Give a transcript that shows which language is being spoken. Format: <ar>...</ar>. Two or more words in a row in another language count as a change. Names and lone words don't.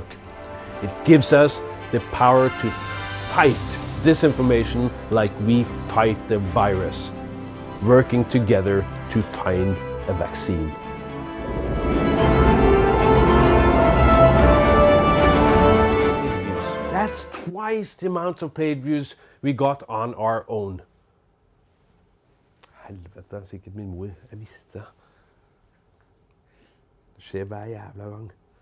<en>It gives us the power to fight disinformation like we fight the virus, working together to find a vaccine. That's twice the amount of page views we got on our own.</en> <no>Helvete, sikkert min mor. Jeg visste det. Det skjer hver jævla gang.</no>